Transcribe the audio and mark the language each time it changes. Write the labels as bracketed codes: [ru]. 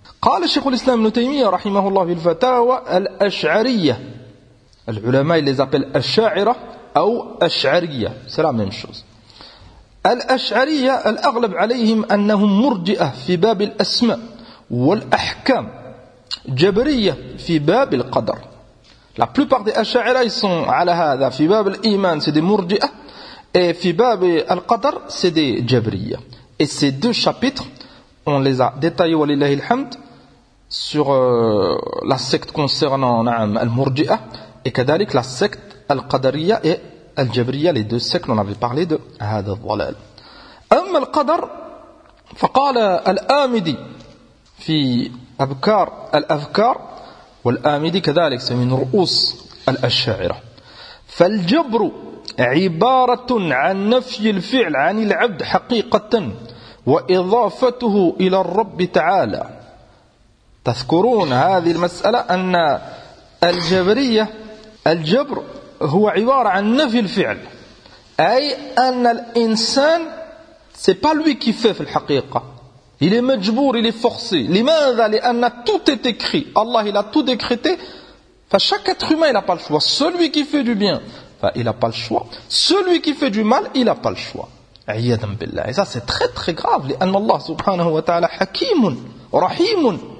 [ar] قال الشيخ الإسلام ابن تيمية رحمه الله في الفتاوى الأشعرية العلماء اللي يزابل أشاعرة أو أشعرية [fr] c'est la même chose. [ar] الأشعرية الأغلب عليهم أنهم مرجئة في باب الأسماء والأحكام جبرية في باب القدر. [fr] La plupart des Ash'ari ils sont [ar] على هذا في باب الإيمان [fr] c'est des مرجئة et [ar] في باب القدر [fr] c'est des جبرية. Et ces deux chapitres on les a détaillés [ar] ولله الحمد [fr] sur la secte concernant نعم المرجئة et كذلك la secte القدرية et Al-Jabriya, les deux sectes, on avait parlé de [ar] هذا الظلال. أما القدر فقال الآمدي في أبكار الأفكار والآمدي كذلك من رؤوس الأشاعرة. فالجبر عبارة عن نفي الفعل عن العبد حقيقة وإضافته إلى الرب تعالى. تذكرون هذه المسألة أن الجبرية الجبر هو عبارة عن نفي الفعل أي أن الإنسان [fr] c'est pas lui qui fait [ar] في الحقيقة [fr] il est مجبور il est forcé لماذا لأن tout est écrit Allah il a tout décrété فchaque être humain il a pas le choix celui qui fait du bien il a pas le choix celui qui fait du mal il a pas le choix [ar] عيادا بالله [fr] et ça c'est très très grave [ar] لأن الله سبحانه وتعالى حكيم رحيم.